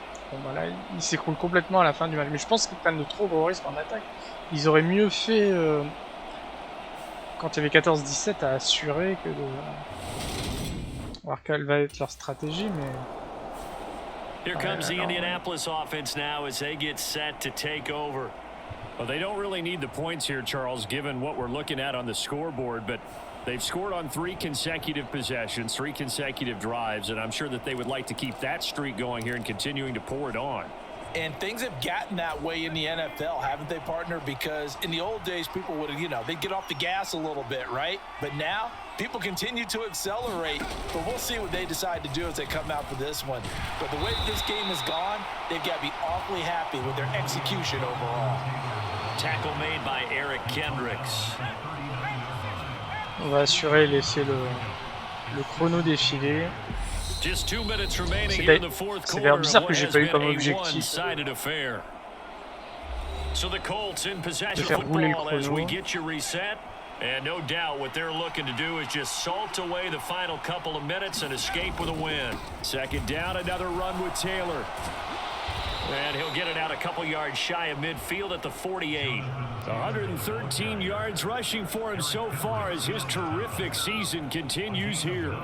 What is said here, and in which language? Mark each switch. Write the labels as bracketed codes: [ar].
[fr] Bon bah là, il s'écroule complètement à la fin du match. Mais je pense qu'ils prennent de trop gros risques en attaque. Ils auraient mieux fait, quand il y avait 14-17, à assurer que de... voir quelle va être leur stratégie, mais... [en] Here comes the Indianapolis offense now as they get set to take over. Well, they don't really need the points here, Charles, given what we're looking at on the scoreboard, but they've scored on 3 consecutive possessions, 3 consecutive drives, and I'm sure that they would like to keep that streak going here and continuing to pour it on. And things have gotten that way in the NFL, haven't they, partner? Because in the old days, people would, they'd get off the gas a little bit, right? But now, people continue to accelerate. But we'll see what they decide to do as they come out for this one. But the way this game has gone, they've got to be awfully happy with their execution overall. Tackle made by Eric Kendricks. [fr] On va assurer, laisser le chrono défiler. C'est d'ailleurs bizarre que j'ai pas eu comme objectif de faire rouler le chrono. [en] And no doubt what they're looking to do is just salt away the final couple of minutes and escape with a win. Second down, another run with Taylor. And he'll get it out a couple yards shy of midfield at the 48. 113 yards rushing for him so far as his terrific season continues here.